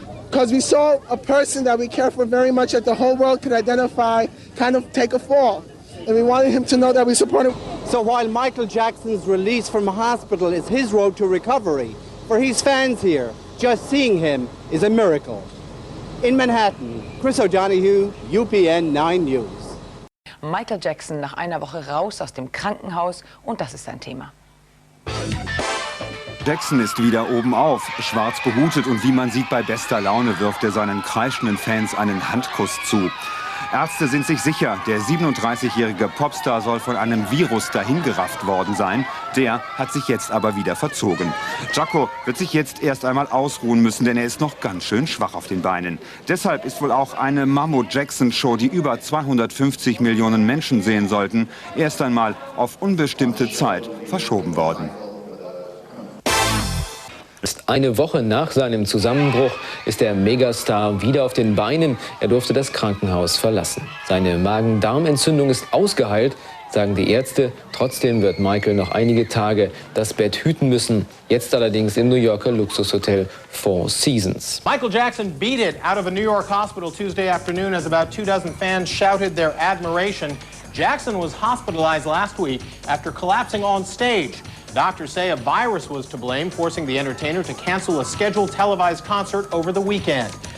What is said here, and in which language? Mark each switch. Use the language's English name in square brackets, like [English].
[English] Because we saw a person that we care for very much that the whole world could identify, kind of take a fall. And we wanted him to know that we support him. So while Michael Jackson's release from hospital is his road to recovery, for his fans here, just seeing him is a miracle. In Manhattan, Chris O'Donoghue, UPN 9 News. [German] Michael Jackson nach einer Woche raus aus dem Krankenhaus und das ist sein Thema. Jackson ist wieder oben auf, schwarz behutet und wie man sieht, bei bester Laune wirft er seinen kreischenden Fans einen Handkuss zu. Ärzte sind sich sicher, der 37-jährige Popstar soll von einem Virus dahingerafft worden sein. Der hat sich jetzt aber wieder verzogen. Jaco wird sich jetzt erst einmal ausruhen müssen, denn er ist noch ganz schön schwach auf den Beinen. Deshalb ist wohl auch eine Mammo-Jackson-Show, die über 250 Millionen Menschen sehen sollten, erst einmal auf unbestimmte Zeit verschoben worden. Eine Woche nach seinem Zusammenbruch ist der Megastar wieder auf den Beinen. Er durfte das Krankenhaus verlassen. Seine Magen-Darm-Entzündung ist ausgeheilt, sagen die Ärzte. Trotzdem wird Michael noch einige Tage das Bett hüten müssen. Jetzt allerdings im New Yorker Luxushotel Four Seasons. [English] Michael Jackson beat it out of a New York hospital Tuesday afternoon as about 24 fans shouted their admiration. Jackson was hospitalized last week after collapsing on stage. Doctors say a virus was to blame, forcing the entertainer to cancel a scheduled televised concert over the weekend.